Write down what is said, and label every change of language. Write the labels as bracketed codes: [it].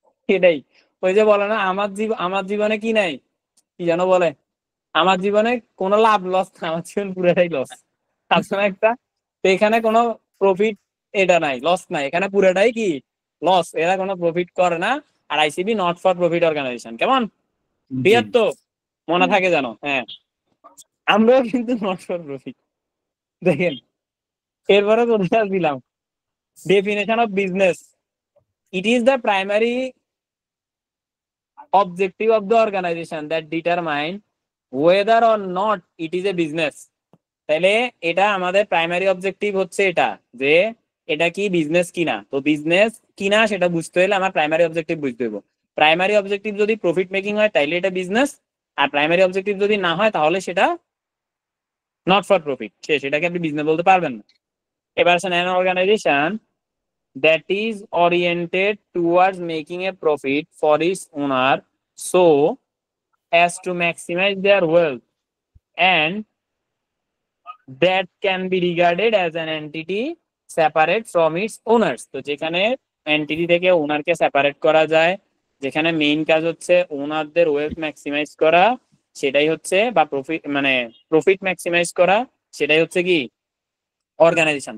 [bn] এটাই ওই যে বলে না, আমার জীবনে কি নাই, কি যেন বলে, আমার জীবনে কোনো লাভ লস না, আমার জীবন পুরোটাই লস। আছে না একটা? তো এখানে কোনো প্রফিট এটা নাই, লস নাই, এখানে পুরোটাই কি লস, এরা কোনো প্রফিট করে না। আর ICB not for profit organisation, কেমন ক্লিয়ার তো? মনে থাকে জানো? হ্যাঁ, আমরাও কিন্তু নট ফর প্রফিট। দেখেন এরপরে কোথায় দিলাম, [en] Definition of business, it is the primary objective of the organization that determine whether or not it is a business। [bn] তাহলে এটা আমাদের প্রাইমারি অবজেক্টিভ হচ্ছে এটা, যে এটা কি বিজনেস কিনা। তো বিজনেস কিনা সেটা বুঝতে হলে আমার প্রাইমারি অবজেক্টিভ বুঝতে হবে। প্রাইমারি অবজেক্টিভ যদি প্রফিট মেকিং হয় তাহলে এটা বিজনেস, আর প্রাইমারি অবজেক্টিভ যদি না হয় তাহলে সেটা নট ফর প্রফিট, সেটাকে আপনি বিজনেস বলতে পারবেন না। এবার আসেন, [en] an organization that is oriented towards making a profit for its owner so as to maximize their wealth and that can be regarded as an entity separate from its owners। [bn] তো যেখানে entity থেকে ওনারকে separate করা যায়, যেখানে main কাজ হচ্ছে ওনারদের wealth maximise করা, সেটাই হচ্ছে, বা প্রফিট ম্যাক্সিমাইজ করা, সেটাই হচ্ছে কি অর্গানাইজেশন।